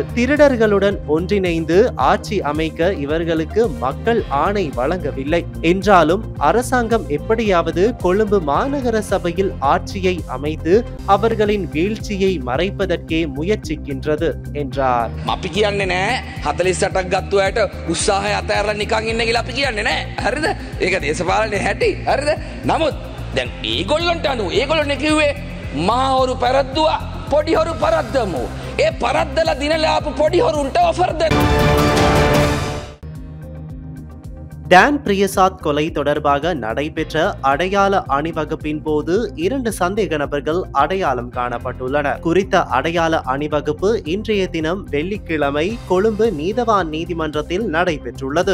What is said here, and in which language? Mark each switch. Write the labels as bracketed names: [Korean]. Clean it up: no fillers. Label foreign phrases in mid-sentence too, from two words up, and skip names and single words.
[Tamil] திருடர்களுடன் ஒன்றிணைந்து ஆட்சி அமைக்க இவர்களுக்கு மக்கள் ஆணை வழங்கவில்லை என்றாலும் அரசாங்கம் எப்படியாவது கொழும்பு மாநகர சபையில் ஆட்சியை அமைத்து அவர்களின் வீழ்ச்சியை மறைப்பதற்கே முயற்சிக்கின்றது என்றார். [Sinhala] අපි කියන්නේ නෑ 48ක් ගත්තු අයට උත්සාහය අතහැරලා නිකන් ඉන්න කියලා අපි කියන්නේ නෑ. හරිද? ඒක දේශපාලනේ හැටි. හරිද? නමුත් දැන් ඒගොල්ලන්ට අනුව ඒගොල්ලෝනේ කිව්වේ මහවරු පෙරද්දුවා පොඩි හොරු පරද්දමු. ඒ පරද්දලා දිනලා ආපු පොඩි හොරුන්ට ඔෆර් දෙන්න. [Tamil] டான் பிரியசாத் கொலை தொடர்பாக நடைபெற்ற அடையாள அணிவகுப்பின் போது 2 சந்தேக நபர்கள் அடையாளம் காணப்பட்டுள்ளனர். குறித்த அடையாள அணிவகுப்பு இன்றைய தினம் வெள்ளிக்கிழமை கொழும்பு நீதவான் நீதிமன்றத்தில் நடைபெற்றுள்ளது.